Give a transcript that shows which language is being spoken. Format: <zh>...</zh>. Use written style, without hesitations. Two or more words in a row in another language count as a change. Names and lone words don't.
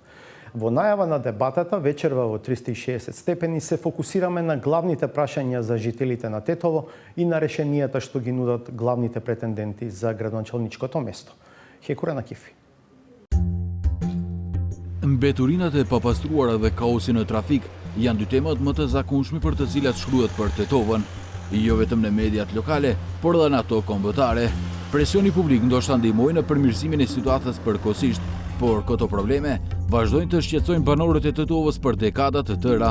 <mk>Во најава на дебатата вечерва во 360 степени се фокусираме на главните прашања за жителите на Тетово и на решенијата што ги нудат главните претенденти за градоначалничкото место. Хекура на Кифи.</mk> <sq>Mbeturinate, papastruara dhe kaosi në trafik janë dy temat më të zakonshme për të cilat shkruhet për Tetovën, jo vetëm në mediat lokale, por edhe në ato kombëtare. Presioni publik ndoshta ndihmoi në përmirësimin e situatës përkohësisht, por këto probleme vazhdojnë të shqetësojnë banorët e Tetovës për dekada të tëra.</sq>